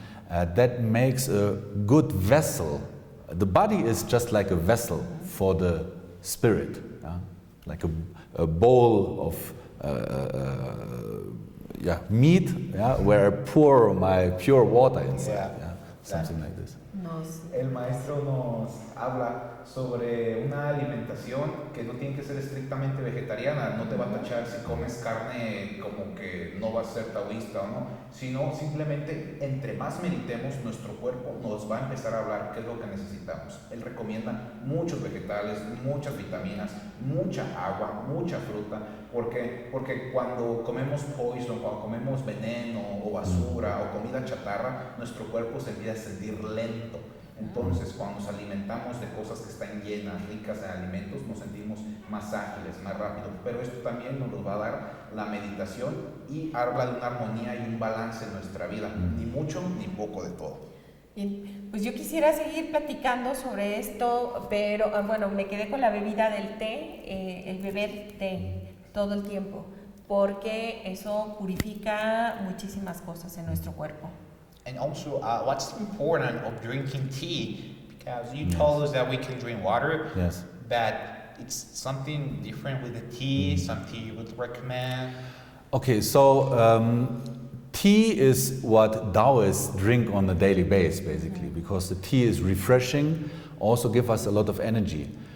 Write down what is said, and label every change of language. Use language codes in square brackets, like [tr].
[en] That makes a good vessel. The body is just like a vessel for the spirit, like a bowl of meat, where I pour my pure water inside, something like this. [es] El maestro nos habla sobre una alimentación que no tiene que ser estrictamente vegetariana, no te va a tachar si comes carne como que no vas a ser taoísta o no, sino simplemente entre más meditemos nuestro cuerpo nos va a empezar a hablar qué es lo que necesitamos. Él recomienda muchos vegetales, muchas vitaminas, mucha agua, mucha fruta, porque cuando comemos poison, cuando comemos veneno o basura o comida chatarra, nuestro cuerpo se empieza a sentir lento. Entonces, cuando nos alimentamos de cosas que están llenas, ricas en alimentos, nos sentimos más ágiles, más rápidos. Pero esto también nos lo va a dar la meditación y habla de una armonía y un balance en nuestra vida. Ni mucho ni poco de todo. Bien, pues yo quisiera seguir platicando sobre esto, pero bueno, me quedé con la bebida del té, el beber té todo el tiempo, porque eso purifica muchísimas cosas en nuestro cuerpo. [en] And also, what's important of drinking tea? Because you told us that we can drink water, but it's something different with the tea, some tea you would recommend. Okay, so tea is what Taoists drink on a daily basis, basically, because the tea is refreshing, also give us a lot of energy.